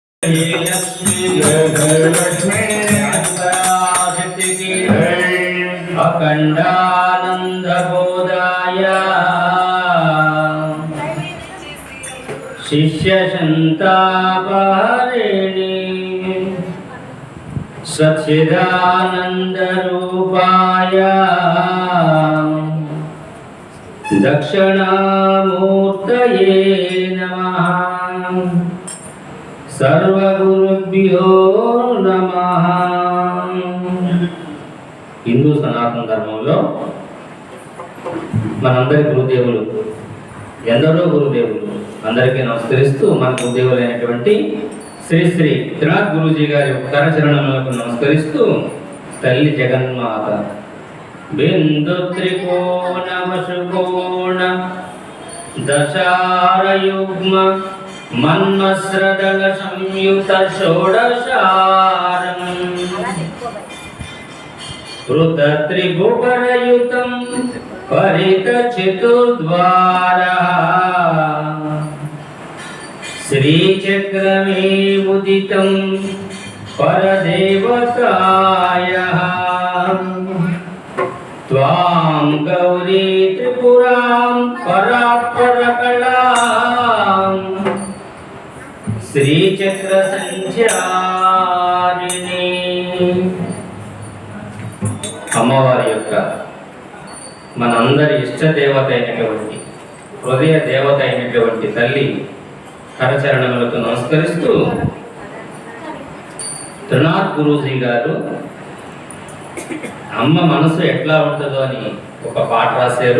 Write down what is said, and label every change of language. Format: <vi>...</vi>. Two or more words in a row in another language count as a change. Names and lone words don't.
<sa>अखंडानंद बोधाय शिष्य संतापहरिणे सच्चिदानंद रूपाय दक्षिणामूर्तये नमः। सर्वगुरुभ्यो नमः।</sa> <te>హిందూ సనాతన ధర్మంలో మనందరి గురుదేవులు ఎందరో గురుదేవులు అందరికీ నమస్కరిస్తూ మన గురుదేవులైనటువంటి శ్రీ శ్రీ త్రినాథ్ గురూజీ గారి కరచరణములకు నమస్కరిస్తూ తల్లి జగన్మాత</te> <sa>బిందు త్రికోణ వశుకోణ దశారయుగ్మ మన్మస్రదల సంయుత షోడశారం कृत त्रिभुवनयुतं परित चतुर्द्वारा श्रीचक्रमे मुदितं परदेवतायः त्वां गौरी त्रिपुरां परापरकलां श्रीचक्रसञ्चारिणी।</sa> <te>అమ్మవారి యొక్క మనందరి ఇష్ట దేవత అయినటువంటి హృదయ దేవత అయినటువంటి తల్లి కరచరణములకు నమస్కరిస్తూ త్రినాథ్ గురూజీ గారు అమ్మ మనసు ఎట్లా ఉంటుందో అని ఒక పాట రాశారు.</te>